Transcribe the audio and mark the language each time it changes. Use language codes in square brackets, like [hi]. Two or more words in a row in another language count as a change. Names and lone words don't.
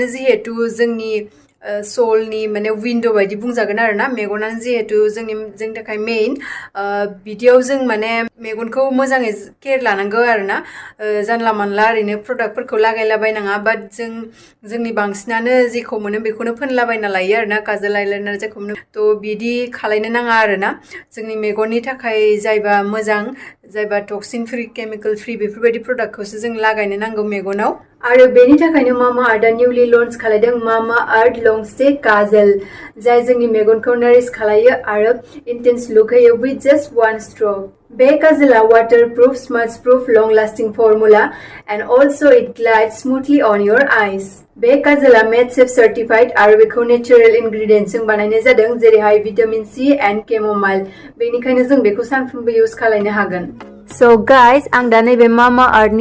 [brx] जिहेतु जोंनि सोलनि माने विन्डो बायदि बुंजागोन आरोना मेगनानो जिहेतु जोंनि थाखाय मेइन बिदियाव जों माने मेगनखौ मोजाङै केयार लानांगौ आरोना जानला मानला ओरैनो प्रडाक्टफोरखौ लागायलाबायनाङा बाट जोंनि बांसिनानो जेखौ मोनो बेखौनो फोनलाबायना लायो आरोना काजल आइलाइनार जेखौ मोनो थ' बिदि खालायनो नाङा आरोना जोंनि मेगननि थाखाय जायबा मोजां जायबा [en] toxin free chemical free [brx] बेफोरबायदि प्रडाक्टखौसो जों लागायनो नांगौ मेगनाव आरो बेनि थाखायनो मामाआर्थआ निउलि लन्च खालायदों मामाआर्थ लं स्टे काजल जाय जोंनि मेगनखौ नारिश खालायो आरो [en] intense look [brx] होयो [en] with just one stroke [brx] बे काजलआ [en] waterproof smudge proof long lasting formula and also it glides smoothly on your eyes [brx] बे काजलआ [en] made safe certified [brx] आरो बेखौ नेचारेल इनग्रेडियेन्टजों बानायनाय जादों जेरैहाय [en] vitamin C and chamomile [brx] बेनिखायनो जों बेखौ सानफ्रोमबो इउज खालायनो हागोन [en] So guys, [brx] आं दा नैबे मामाआर्थनि